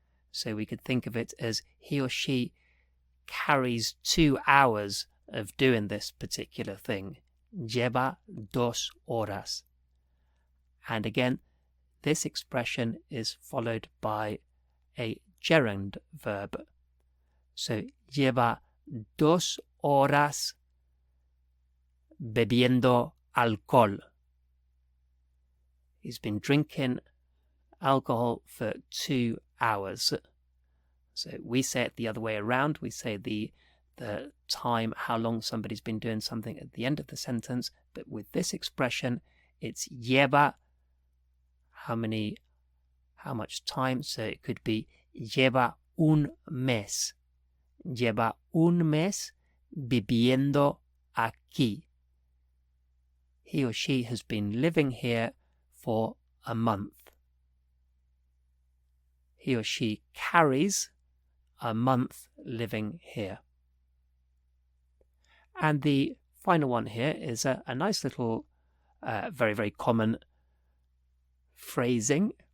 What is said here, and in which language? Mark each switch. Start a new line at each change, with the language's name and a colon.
English: So we could think of it as he or she carries 2 hours of doing this particular thing.
Spanish: Lleva 2 horas.
English: And again, this expression is followed by a gerund verb.
Spanish: So lleva 2 horas bebiendo alcohol.
English: He's been drinking alcohol for 2 hours. So we say it the other way around. We say the time, how long somebody's been doing something at the end of the sentence. But with this expression, it's lleva, how much time. So it could be
Spanish: lleva un mes. Lleva un mes viviendo aquí.
English: He or she has been living here for a month. He or she carries a month living here. And the final one here is a nice little, very, very common phrasing.